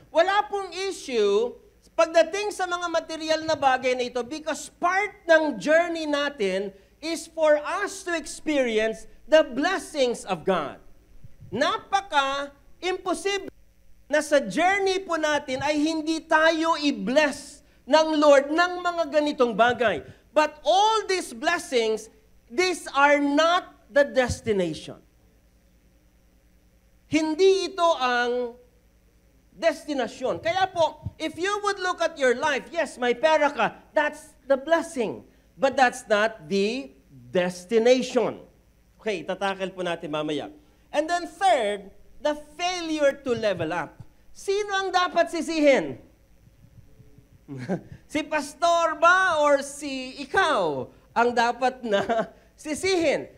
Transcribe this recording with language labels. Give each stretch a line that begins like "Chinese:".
Filipino: Wala pong issue pagdating sa mga material na bagay na ito
English: because part ng journey natin is for us to experience the blessings of God.
Filipino: Napaka-imposible na sa journey po natin ay hindi tayo i-bless ng Lord ng mga ganitong bagay.
English: But all these blessings, these are not the destination.
Filipino: Hindi ito ang destinasyon. Kaya po,
English: if you would look at your life, yes,
Filipino: may pera ka,
English: that's the blessing. But that's not the destination. Okay,
Filipino: tatakel po natin mamaya.
English: And then third, the failure to level up.
Filipino: Sino ang dapat sisihin? Si pastor ba or si ikaw ang dapat na sisihin?